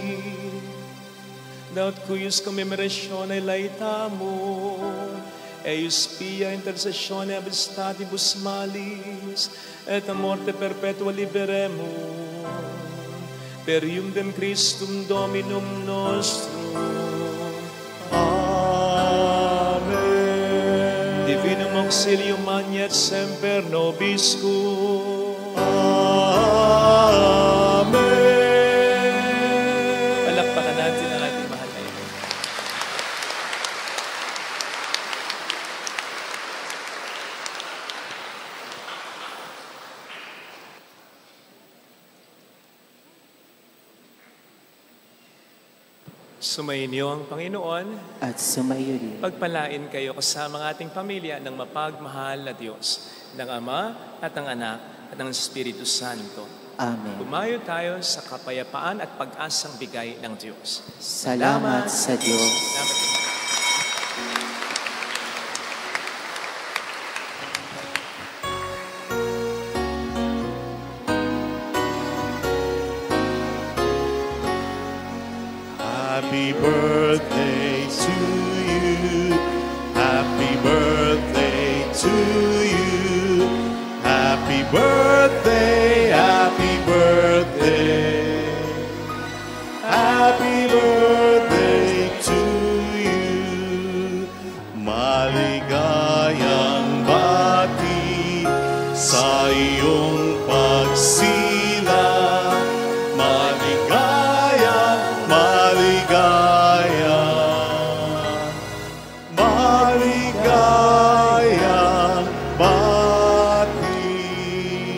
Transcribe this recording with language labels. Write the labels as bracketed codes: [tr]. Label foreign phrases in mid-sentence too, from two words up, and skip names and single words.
[la] daut cuius commemoratione laetamur, eius pia intercessione ab statibus malis, et a morte perpetua liberemur, per iundem Christum Dominum nostrum. Amen. Divinum auxilium magnet semper nobiscum. Amen. [tl] Palakpakan natin ang ating mahal na ito. Sumainyo ang Panginoon. At sumaiyo rin. Pagpalain kayo kasama ng ating pamilya ng mapagmahal na Diyos, ng Ama at ng Anak at ng Espiritu Santo. Amen. Pumayo tayo sa kapayapaan at pag-asang bigay ng Diyos. Salamat sa Diyos. Salamat. [en] Happy birthday to you. Happy birthday to you. Happy birthday, happy birthday. Happy birthday to you. [tl] Maligayang bati sa iyong pagsila. Maligayang, maligayang, maligayang bati.